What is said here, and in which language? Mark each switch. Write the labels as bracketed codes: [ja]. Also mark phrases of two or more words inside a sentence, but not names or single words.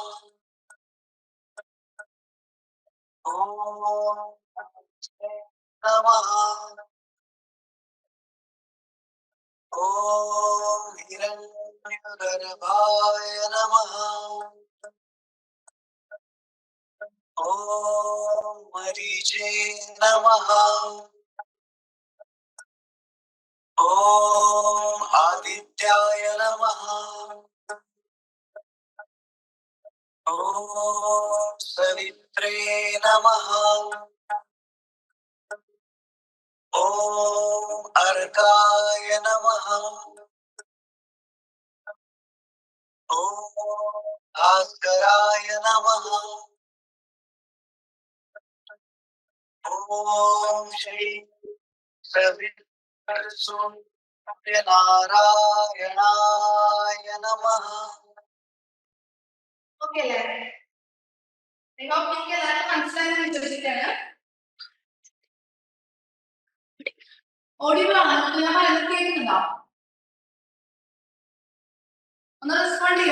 [sa] ഓം നമഃ. ഓം ഹിരണ്യഗർഭായ നമഃ. ഓം മരീചേ നമഃ. ഓം आदित्याय नमः ॐ सवित्रे नमः ॐ अर्काय नमः ॐ भास्कराय नमः ॐ श्री सूर्यनारायणाय नमः [ml] ഓക്കെ അല്ലേ? നിങ്ങൾക്ക് എല്ലാവർക്കും മനസ്സിലായെന്ന് വിശ്വസിക്കാണ്. ഓഡിയോ ആണോ? ഞാൻ പറയുന്നത് കേൾക്കുന്നുണ്ടോ? ഒന്ന് റെസ്പോണ്ട് ചെയ്യോ?